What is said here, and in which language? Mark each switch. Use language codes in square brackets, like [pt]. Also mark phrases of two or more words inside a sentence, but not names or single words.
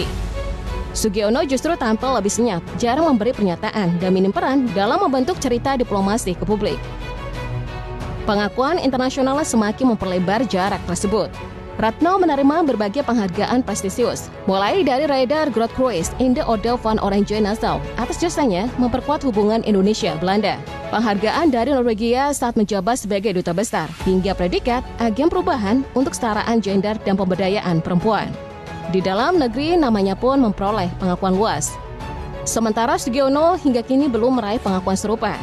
[id] Sugiono justru tampil lebih senyap, jarang memberi pernyataan, dan minim peran dalam membentuk cerita diplomasi ke publik. Pengakuan internasional semakin memperlebar jarak tersebut. Retno menerima berbagai penghargaan prestisius, mulai dari Radar Groot Cruise in the Orde van Oranje Nassau atas jasanya memperkuat hubungan Indonesia-Belanda, penghargaan dari Norwegia saat menjabat sebagai duta besar, hingga predikat agen perubahan untuk kesetaraan gender dan pemberdayaan perempuan. Di dalam negeri namanya pun memperoleh pengakuan luas. Sementara Sugiono hingga kini belum meraih pengakuan serupa.